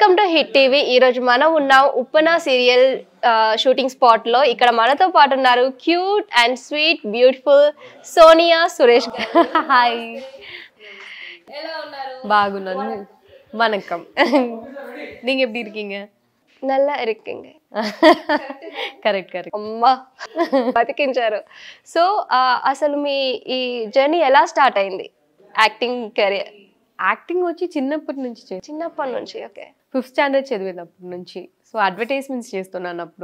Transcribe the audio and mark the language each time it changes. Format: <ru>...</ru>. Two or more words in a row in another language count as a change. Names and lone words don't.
<te>హిట్ టీవీ ఈ రోజు మనం ఉన్నాం ఉప్పన</te> <en>serial shooting spot</en> <te>లో. ఇక్కడ మనతో పాటు ఉన్నారు</te> <en>cute and sweet beautiful</en> <te>సోనియా సురేష్. హాయ్, బాగున్నాను.</te> <ta>வணக்கம். நீங்க எப்படி இருக்கீங்க? நல்லா இருக்கீங்க.</ta> <te>కరెక్ట్ కరెక్ట్. అమ్మా బతికించారు. సో అసలు మీ ఈ జర్నీ ఎలా స్టార్ట్ అయింది</te> <en>acting career?</en> <te>యాక్టింగ్ వచ్చి చిన్నప్పటి నుంచి చిన్నప్పటి నుంచి. ఓకే. 5th స్టాండర్డ్ చదివేటప్పటి నుంచి.</te> <en>so advertisements</en> <te>చేస్తున్నాను అప్పుడు.</te>